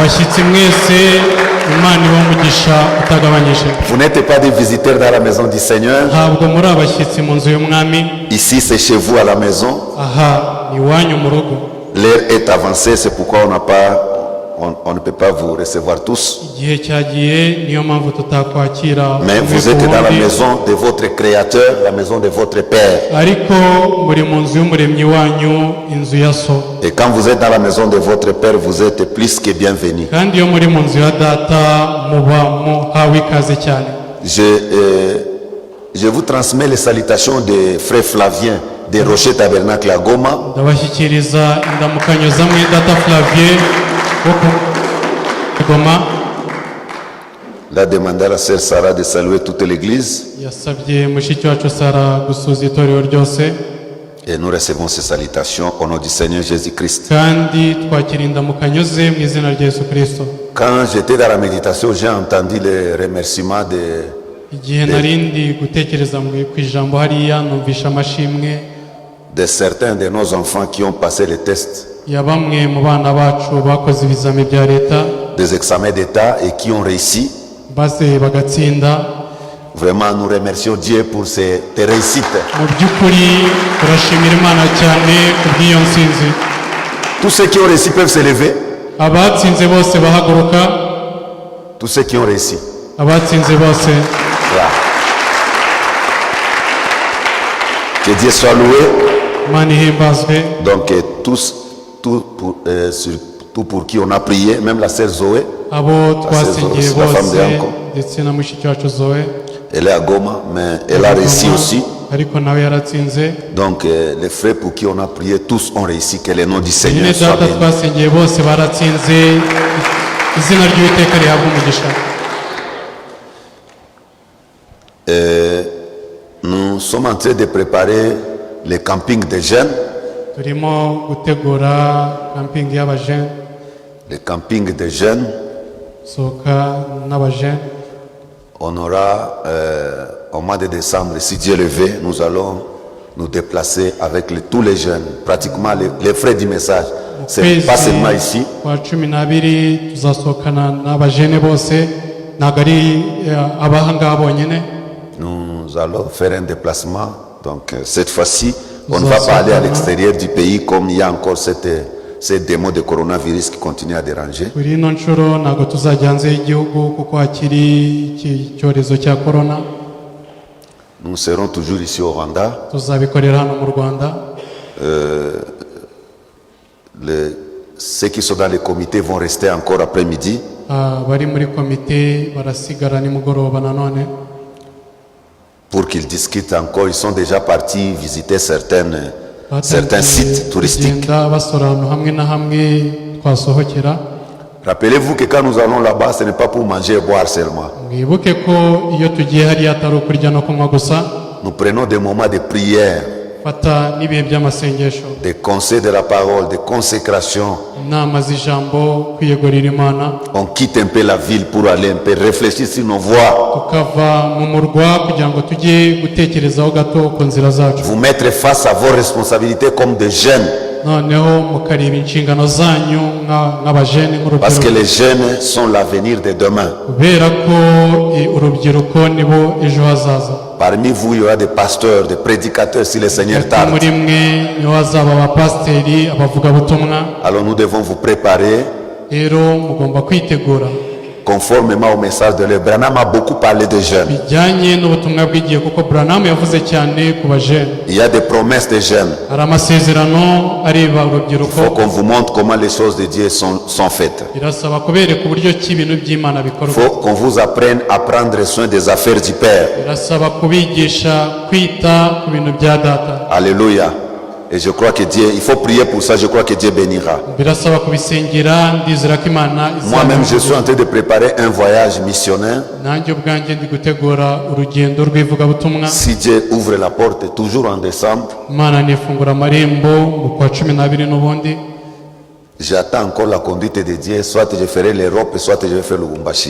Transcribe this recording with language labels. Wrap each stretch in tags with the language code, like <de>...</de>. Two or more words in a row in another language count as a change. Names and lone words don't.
<fr>Vous n'êtes pas des visiteurs dans la maison du Seigneur. Ici c'est chez vous à la maison. l'heure est avancée, c'est pourquoi on ne peut pas vous recevoir tous.</fr> <rw>igihe cyagiye niyo mpamvu tutakwakira</rw> <fr>Mais</fr> <rw>umwe</rw> <fr>vous</fr> <rw>ku</rw> <fr>êtes dans la</fr> <rw>wundi.</rw> <fr>maison de votre Créateur, la maison de votre Père.</fr> <rw>ariko muri mu nzu y'umuremyi wanyu, inzu ya so.</rw> <fr>Et quand vous êtes dans la maison de votre Père, vous êtes plus que bienvenus.</fr> <rw>kandi iyo muri mu nzu ya data muba muhawe ikaze cyane.</rw> <fr>Je vous transmets les salutations de frère Flavien de Rocher Tabernacle à Goma.</fr> <rw>ndabashyikiriza indamukanyo za data Flavien wo ku Goma.</rw> <fr>Il a demandé à la sœur Sarah de saluer toute l'église.</fr> <rw>yasabye mushiki wacu Sara gusuza itorero ryose.</rw> <fr>Et nous recevons ces salutations au nom du Seigneur Jésus-Christ.</fr> <rw>kandi twakira indamukanyo ze mu izina rya Yesu Kristo.</rw> <fr>Quand j'étais dans la méditation, j'ai entendu les remerciements</fr> <rw>igihe narindi gutekereza ku ijambo hariya, numvisha amashimwe</rw> <fr>de certains de nos enfants qui ont passé les tests</fr> <rw>ya bamwe mu bana bacu bakoze ibizami bya leta,</rw> <fr>des examens d'État et qui ont réussi.</fr> <rw>maze bagatsinda.</rw> <fr>Vraiment, nous remercions Dieu pour cette réussite.</fr> <rw>mu by'ukuri turashimira Imana cyane ku bw'iyo nsinzi.</rw> <fr>Tous ceux qui ont réussi peuvent se lever.</fr> <rw>abatsinze bose bahaguruka.</rw> <fr>Tous ceux qui ont réussi.</fr> <rw>abatsinze bose.</rw> <fr>Voilà. Que Dieu soit loué.</fr> <rw>Imana ihimbazwe.</rw> <fr>Donc, tout pour qui on a prié, même la sœur Zoé,</fr> <rw>abo twasengeye</rw> <fr>la femme</fr> <rw>bose</rw> <fr>de Yanko.</fr> <rw>ndetse na mushiki wacu Zoe.</rw> <fr>elle est à Goma, mais elle a réussi aussi.</fr> <rw>ariko nawe yaratsinze.</rw> <fr>Donc, les frères pour qui on a prié, tous ont réussi. Que le nom du</fr> <rw>nyine</rw> <fr>Seigneur soit</fr> <rw>data</rw> <fr>béni.</fr> <rw>twasengeye bose baratsinze. izina ry'Uwiteka rihabwa umugisha.</rw> <fr>Nous sommes en train de préparer le camping des jeunes.</fr> <rw>turimo gutegura camping y'abajene.</rw> <fr>Le camping des jeunes,</fr> <rw>sohoka n'abajene.</rw> <fr>on aura au mois de décembre, si Dieu le veut, nous allons nous déplacer avec tous les jeunes, pratiquement les frères du message. C'est pas seulement ici.</fr> <rw>kwa 12 tuzasohokana n'abajene bose, ntabwo ari abahanga bonyine.</rw> <fr>Nous allons faire un déplacement. Donc cette fois-ci, on ne va pas aller à l'extérieur du pays comme il y a encore cette démo de coronavirus qui continue à déranger.</fr> <rw>kuri ino nshuro ntabwo tuzajya hanze y'igihugu kuko hakiri iki cyorezo cya korona.</rw> <fr>Nous serons toujours ici au Rwanda.</fr> <rw>tuzabikorera hano mu Rwanda.</rw> <fr>Ceux qui sont dans les comités vont rester encore après-midi.</fr> <rw>bari muri komite barasigara nimugoroba nanone</rw> <fr>pour qu'ils discutent encore. Ils sont déjà partis visiter certains sites touristiques.</fr> <rw>kugenda basura ahantu hamwe na hamwe twasohokera.</rw> <fr>Rappelez-vous que quand nous allons là-bas, ce n'est pas pour manger et boire seulement.</fr> <rw>mwibuke ko iyo tugiye hariya atari ukurya no kunywa gusa.</rw> <fr>Nous prenons des moments de prière,</fr> <rw>fata n'ibihe by'amasengesho,</rw> <fr>des conseils de la parole, de consécration.</fr> <rw>inama z'ijambo, kwiyegurira Imana.</rw> <fr>On quitte un peu la ville pour aller un peu réfléchir sur nos voies.</fr> <rw>tukava mu murwa kugira ngo tujye gutekerezaho gato ku nzira zacu.</rw> <fr>Vous mettre face à vos responsabilités comme des jeunes.</fr> <rw>noneho mukareba inshingano zanyu nk'abajene,</rw> <fr>Parce que</fr> <rw>nk'urubyiruko,</rw> <fr>les jeunes sont l'avenir de demain.</fr> <rw>kubera ko urubyiruko nibo ejo hazaza.</rw> <fr>Parmi vous, il y aura des pasteurs, des prédicateurs si le Seigneur</fr> <rw>Hagati</rw> <fr>tarde.</fr> <rw>muri mwe niho hazaba abapasiteri, abavugabutumwa.</rw> <fr>Alors nous devons vous préparer</fr> <rw>rero mugomba kwitegura</rw> <fr>conformément au message de l'Évêque. Branham a beaucoup parlé des jeunes.</fr> <rw>bijyanye n'ubutumwa bw'igihe, kuko Branham yavuze cyane ku bajene.</rw> <fr>Il y a des promesses des jeunes.</fr> <rw>hari amasezerano areba</rw> <fr>Il faut</fr> <rw>urubyiruko.</rw> <fr>qu'on vous montre comment les choses de Dieu sont faites.</fr> <rw>birasaba kubereka uburyo ki ibintu by'Imana</rw> <fr>Il</fr> <rw>bikorwa.</rw> <fr>faut qu'on vous apprenne à prendre soin des affaires du Père.</fr> <rw>birasaba kubigisha kwita ku bintu bya data.</rw> <fr>Alléluia. Et je crois que Dieu, il faut prier pour ça, je crois que Dieu bénira.</fr> <rw>birasaba kubisengera, ndizera ko Imana</rw> <fr>Moi-même, je suis en train de préparer un voyage missionnaire.</fr> <rw>nanjye ubwanjye ndi gutegura urugendo rw'ivugabutumwa.</rw> <fr>Si Dieu ouvre la porte, toujours en décembre,</fr> <rw>Imana nifungura amarembo mu kwa 12 n'ubundi.</rw> <fr>j'attends encore la conduite de Dieu. Soit je ferai l'Europe, soit je vais faire le Lubumbashi.</fr>